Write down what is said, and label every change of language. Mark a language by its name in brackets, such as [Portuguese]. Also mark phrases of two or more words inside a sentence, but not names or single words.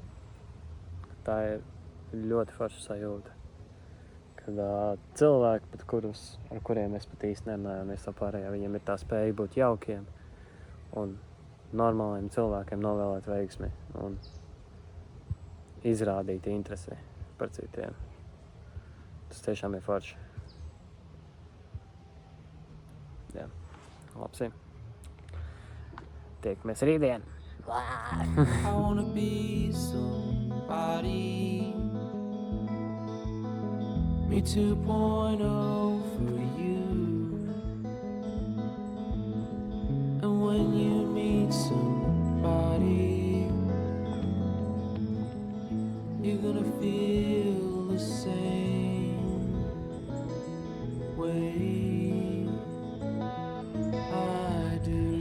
[Latvian] Tā ir ļoti forša sajūta, kad cilvēki, ar kuriem es pat īsti nerunāju un visu to pārējo, viņiem ir tā spēja būt jaukiem un normāliem cilvēkiem novēlēt veiksmi un izrādīt interesi par citiem. Tas tiešām ir forši. Jā, labs. Tiekamies rītdien! [English] I wanna be somebody. Me 2.0 for you. And when you meet somebody, you're gonna feel the same way I do.